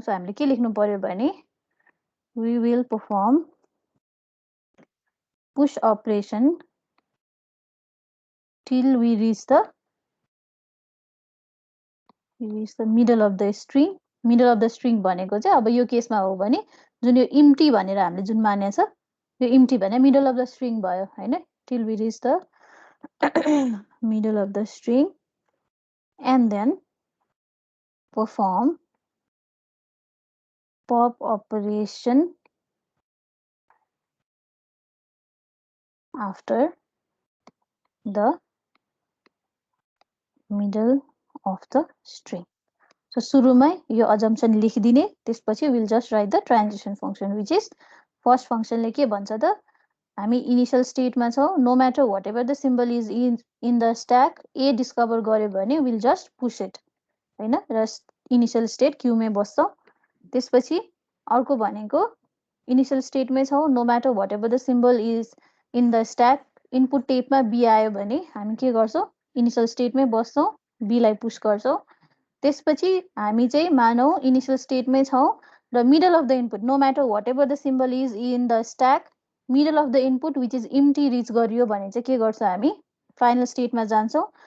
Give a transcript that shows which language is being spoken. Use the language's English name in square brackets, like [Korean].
[Nepali] So हामीले के लेख्नु पर्यो भने [English] we will perform push operation till we reach the middle of the string. [Nepali] Middle of the string भनेको चाहिँ अब यो केसमा हो भने जुन यो इम्टी भनेर हामीले जुन माने छ यो इम्टी भने मिडल अफ द स्ट्रिङ भयो हैन। [English] till we reach the middle of the string and then perform pop operation after the middle of the string. [Nepali] So सुरुमै यो assumption लेखिदिने, त्यसपछि [English] we'll just write the transition function, which is first function [Nepali] ले के भन्छ त, हामी initial स्टेटमा छौं, [English] no matter whatever the symbol is in the stack, [Nepali] a discover गर्यो भने [English] we'll just push it [Nepali] हैन, र इनिशियल स्टेट क्यू मै बस्छौं। त्यसपछि अर्को भनेको इनिशियल स्टेटमै छौं, [English] no matter whatever the symbol is in the stack, [Nepali] input टेपमा b आयो भने हामी के गर्छौं, इनिशियल स्टेटमै बस्छौं, b लाई पुश गर्छौं। त्यसपछि हामी चाहिँ मानौ इनिशियल स्टेटमै छौं र middle of the input, [English] no matter whatever the symbol is in the stack, [Nepali] middle of the input which is empty rich गरियो भने चाहिँ के गर्छ, हामी फाइनल स्टेटमा जान्छौं।